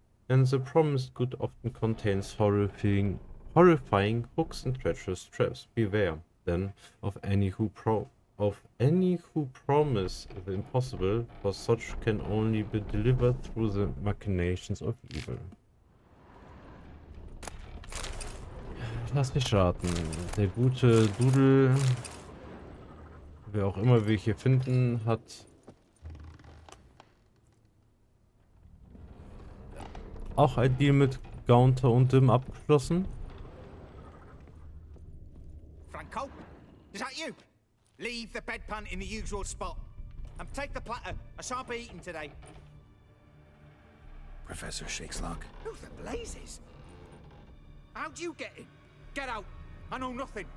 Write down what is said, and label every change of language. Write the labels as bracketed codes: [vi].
[en] And the promised good often contains horrifying hooks and treacherous traps. Beware, then, of any who promise the impossible, for such can only be delivered through the machinations of evil. [de] Lass mich raten. Der gute Dudel, wer auch immer wir hier finden, hat auch ein Deal mit Gaunter und Dim abgeschlossen. [en] Franco, is that you? Leave the bedpan in the usual spot and take the platter. I shan't be eating today. Professor Shakeslock. Who the blazes? How'd you get in? Get out! I know nothing.